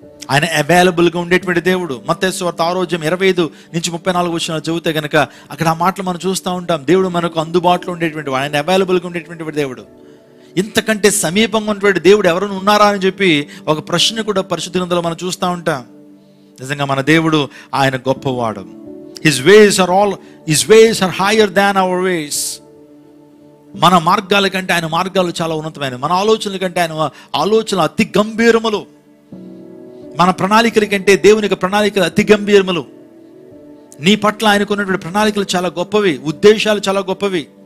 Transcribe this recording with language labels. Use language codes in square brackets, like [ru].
[te] ఆయన అవైలబుల్గా ఉండేటువంటి దేవుడు. మత్తయి సువార్త 6:25-34 చదివితే కనుక అక్కడ ఆ మాటలు మనం చూస్తూ ఉంటాం. దేవుడు మనకు అందుబాటులో ఉండేటువంటి, ఆయన అవైలబుల్గా ఉండేటువంటి దేవుడు. ఇంతకంటే సమీపంగా ఉన్నటువంటి దేవుడు ఎవరైనా ఉన్నారా అని చెప్పి ఒక ప్రశ్న కూడా పరిశుద్ధ గ్రంథంలో మనం చూస్తూ ఉంటాం. నిజంగా మన దేవుడు ఆయన గొప్పవాడు. [en] His ways are higher than our ways. [te] మన మార్గాల కంటే ఆయన మార్గాలు చాలా ఉన్నతమైనవి. మన ఆలోచనల కంటే ఆయన ఆలోచనలు అతి గంభీరములు. మన ప్రణాళికల కంటే దేవుని యొక్క ప్రణాళికలు అతి గంభీరములు. నీ పట్ల ఆయనకున్నటువంటి ప్రణాళికలు చాలా గొప్పవి, ఉద్దేశాలు చాలా గొప్పవి.